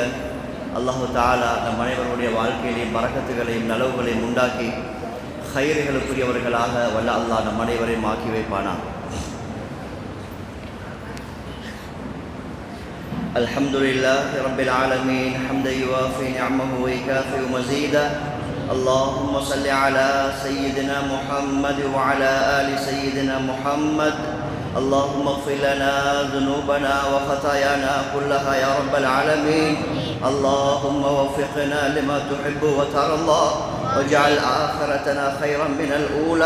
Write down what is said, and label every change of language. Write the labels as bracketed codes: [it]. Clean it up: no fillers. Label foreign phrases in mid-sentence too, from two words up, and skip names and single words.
[ar] الله تعالى [ta] நம் அனைவருடைய வாழ்க்கையிலையும் பரக்கத்துகளையும் நலவுகளையும் உண்டாக்கி ஹைர்களுக்குரியவர்களாக வல்ல அல்லாஹ் நம் அனைவரையும் ஆக்கி வைப்பானா. [ar] الحمد لله رب العالمين حمدا يوافي نعمه ويكافئ مزيده. اللهم صل على سيدنا محمد وعلى آل سيدنا محمد. اللهم اغفر لنا ذنوبنا وخطايانا كلها يا رب العالمين. اللهم وفقنا لما تحب وترضى واجعل آخرتنا خيرا من الأولى.